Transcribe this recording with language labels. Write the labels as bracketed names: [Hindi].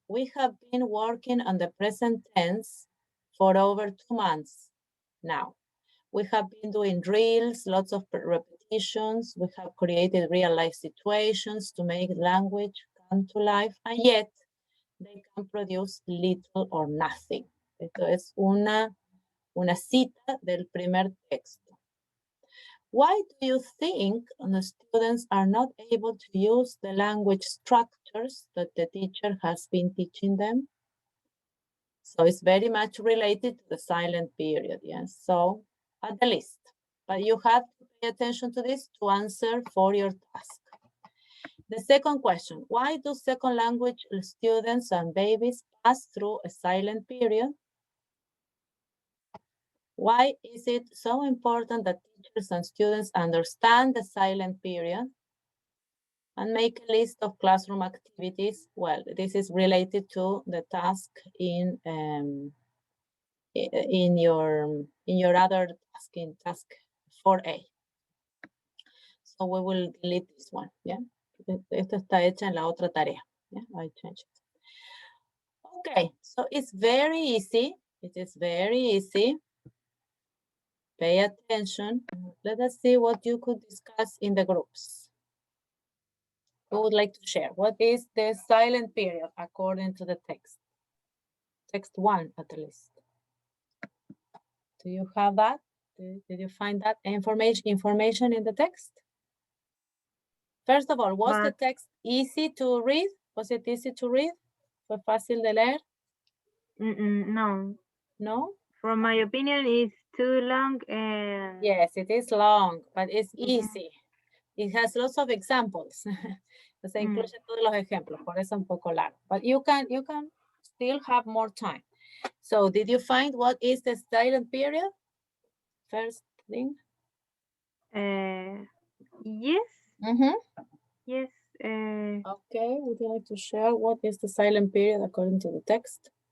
[English] We have been working on the present tense for over 2 months now. We have been doing drills, lots of repetitions. We have created real life situations to make language come to life, and yet they can produce little or nothing. [Spanish] Esto es una cita del primer texto. [English] Why do you think the students are not able to use the language structures that the teacher has been teaching them? So it's very much related to the silent period, yes? So add the list. but you have to pay attention to this to answer for your task. The second question, why do second language students and babies pass through a silent period? Why is it so important that teachers and students understand the silent period? And make a list of classroom activities. Well, this is related to the task in your other task, in task 4A. So we will delete this one, yeah? [Spanish] Esto está hecho en la otra tarea, [English] yeah? I changed it. Okay, so it's very easy. It is very easy. Pay attention. Let us see what you could discuss in the groups. Who would like to share? What is the silent period according to the text? Text 1 at least. Do you have that? Did you find that information in the text? First of all, was the text easy to read? Was it easy to read? [Spanish] ¿Fue fácil de leer? [English] No. No? From my opinion, it's too long. Yes, it is long, but it's easy. It has lots of examples. [Spanish] O sea, incluye todos los ejemplos, por eso un poco largo. [English] But you can still have more time. So, did you find what is the silent period? First thing. Yes. Yes. Okay, would you like to share what is the silent period according to the text?